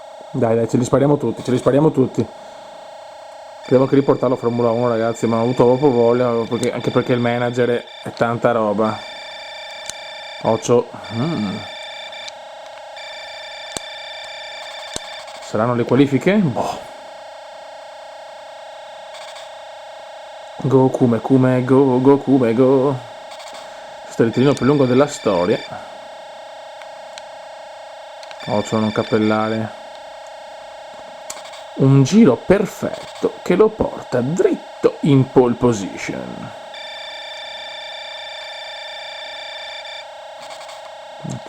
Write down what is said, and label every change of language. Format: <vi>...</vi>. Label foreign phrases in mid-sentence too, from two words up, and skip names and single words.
<it>Dai, dai, ce li spariamo tutti, ce li spariamo tutti. Devo anche riportarlo a Formula 1, ragazzi, ma ho avuto proprio voglia, anche perché il manager è tanta roba. Occhio. Saranno le qualifiche? Boh.</it> <en>Go Kume Kume go, go Kume go.</en> <it>Questo è il ritirino più lungo della storia. Occhio a non cappellare. Un giro perfetto che lo porta dritto in</it> <en>pole position.</en> <it>Ok.</it>